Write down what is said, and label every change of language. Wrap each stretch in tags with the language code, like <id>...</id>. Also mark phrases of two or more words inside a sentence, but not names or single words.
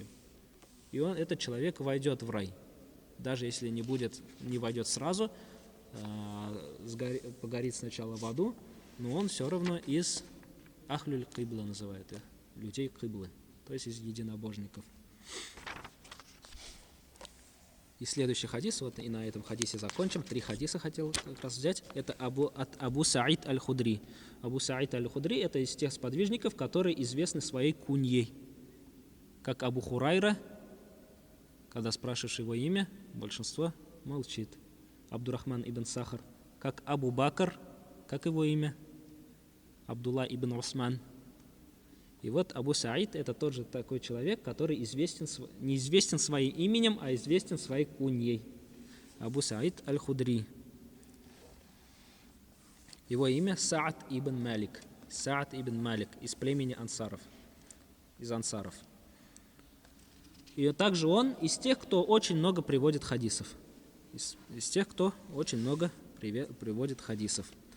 <ru>И этот человек войдет в рай. Даже если не войдет сразу, погорит сначала в аду, но он все равно из</ru> <ar>أهل القبلة</ar> <ru>называют их, людей киблы, то есть из единобожников. И следующий хадис, вот и на этом хадисе закончим. 3 хадиса хотел как раз взять. Это от Абу Саид аль-Худри. Абу Саид аль-Худри – это из тех сподвижников, которые известны своей куньей. Как Абу Хурайра, когда спрашиваешь его имя, большинство молчит. Абдурахман ибн Сахар. Как Абу Бакр, как его имя? Абдулла ибн Усман. И вот Абу Саид – это тот же такой человек, который не известен своим именем, а известен своей куньей. Абу Саид аль-Худри. Его имя Саад ибн Малик. Саад ибн Малик из племени ансаров. Из ансаров. И также он из тех, кто очень много приводит хадисов. Из тех, кто очень много приводит хадисов.</ru>